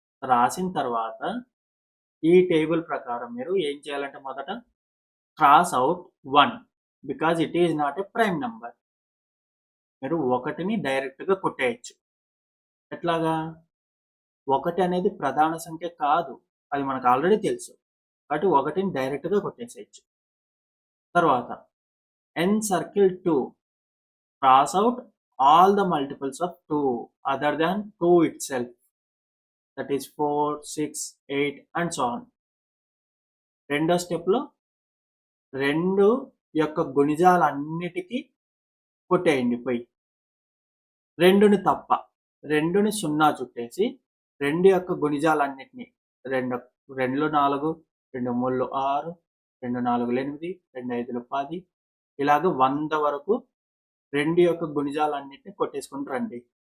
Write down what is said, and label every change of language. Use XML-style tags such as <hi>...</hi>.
<te>రాసిన తర్వాత ఈ టేబుల్ ప్రకారం మీరు ఏం చేయాలంటే మొదట</te> <en>Cross out 1 because it is not a prime number.</en> <te>మీరు 1ని డైరెక్ట్గా కొట్టేయచ్చు. ఎట్లాగా? 1 అనేది ప్రధాన సంఖ్య కాదు, అది మనకు ఆల్రెడీ తెలుసు. కాబట్టి 1ని డైరెక్ట్గా కొట్టేసేయచ్చు. తర్వాత</te> <en>And circle 2, cross out all the multiples of 2 other than 2 itself, that is 4, 6, 8 and so on.</en> <te>రెండో స్టెప్లో 2 యొక్క గుణిజాలన్నిటికీ కొట్టేయండి పోయి. 2ని తప్ప 2ని 0 చుట్టేసి 2 యొక్క గుణిజాలన్నిటినీ 2 2 4, 2 3 6, 2 4 8, 2 5 10 ఇలాగ 100 వరకు 2 యొక్క గుణిజాలన్నిటిని కొట్టేసుకుని రండి.</te>